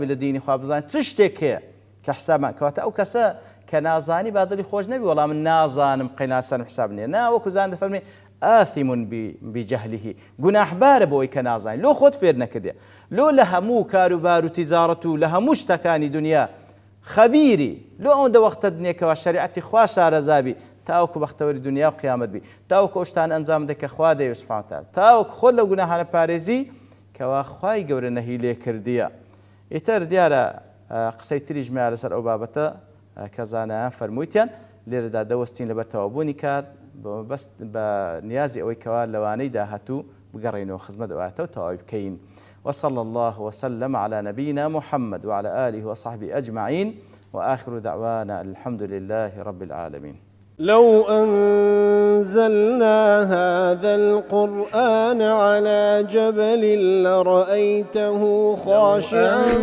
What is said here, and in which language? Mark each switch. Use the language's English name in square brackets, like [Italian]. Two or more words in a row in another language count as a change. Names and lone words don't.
[Central Kurdish] لە دینی خوا بزانێت چ شتێک هەیە کە حسابمان کەواتە ئەو کەسە کە نازانی با دڵی خۆش نەبی وەڵام من نازانم قەیناسەرم حساب نییە نا وەکو زان دەفەرمێ [Arabic] ئاثم بجهله [Central Kurdish] گوناحبارە بۆی کە نازانی لۆ خۆت فێر نەکردێ لۆ لە هەموو کاروبار و تیجارەت و لە هەموو شتەکانی دنیا خەبیری لۆ ئەوەندە وەختت نییەکەوە شەریعەتی خوا شارەزابی تاوەکو بەختەوەری دنیا و قیامەت بی تاوەکو ئەو شتان ئەنجام بدەی کە خوا دەیەوێت [Arabic] سوبحانەهو وتەعالا [Central Kurdish] تاوەکو خۆت لەو گوناحانە پارێزی کەوا خوای گەورە نەهی لێ کردیە. ئیتر دیارە قسەی تریش میا لەسەر ئەو بابەتە کە زانایان فەرموویتیان لێرەدا دەوەستین لەبەر تەوابوونی کات بەست بە نیازی ئەوەی کەوا لەوانەی داهاتوو بگەڕێنەوە خزمەت ئەواتە و تەواوی بکەین. [Arabic] وصلى الله وسلم على نبينا محمد وعلى آله وصحبه أجمعين وآخر دعوانا الحمد لله رب العالمين. لو أنزلنا هذا القرآن على جبل لرأيته خاشعا